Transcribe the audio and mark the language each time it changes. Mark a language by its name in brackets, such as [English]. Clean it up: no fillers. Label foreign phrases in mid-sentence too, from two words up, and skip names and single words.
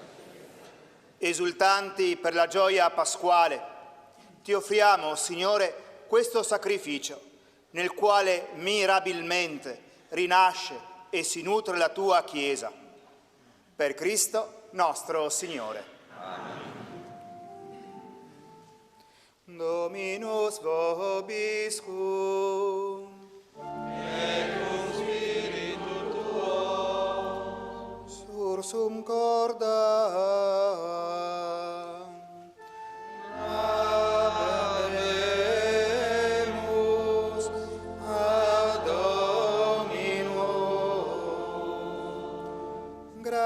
[Italian] Esultanti per la gioia pasquale, ti offriamo, Signore, questo sacrificio, nel quale mirabilmente rinasce e si nutre la tua Chiesa. Per Cristo nostro Signore. Amen. [Latin] Dominus vobiscum. Et cum spiritu tuo. Sursum corda. Habemus ad Dominum.